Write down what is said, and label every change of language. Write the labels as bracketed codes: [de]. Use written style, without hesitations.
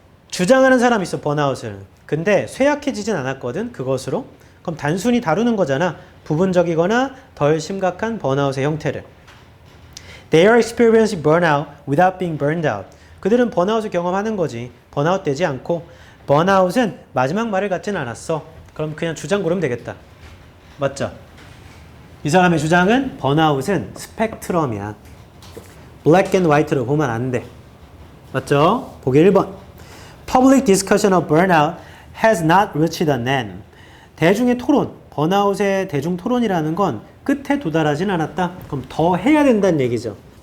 [ko] 주장하는 사람이 있어 번아웃을. 근데 쇠약해지진 않았거든 그것으로. 그럼 단순히 다루는 거잖아. 부분적이거나 덜 심각한 번아웃의 형태를. [en] They are experiencing burnout without being burned out. [ko] 그들은 번아웃을 경험하는 거지. 번아웃 되지 않고. 번아웃은 마지막 말을 갖지는 않았어. 그럼 그냥 주장 고르면 되겠다. 맞죠? 이 사람의 주장은 번아웃은 스펙트럼이야. [en] black and white [ko] 로 보면 안 돼. 맞죠? 보기 1번. [en] Public discussion of burnout has not reached an end. [ko] 대중의 토론, 번아웃의 대중 토론이라는 건 끝에 도달하진 않았다. 그럼 더 해야 된다는 얘기죠.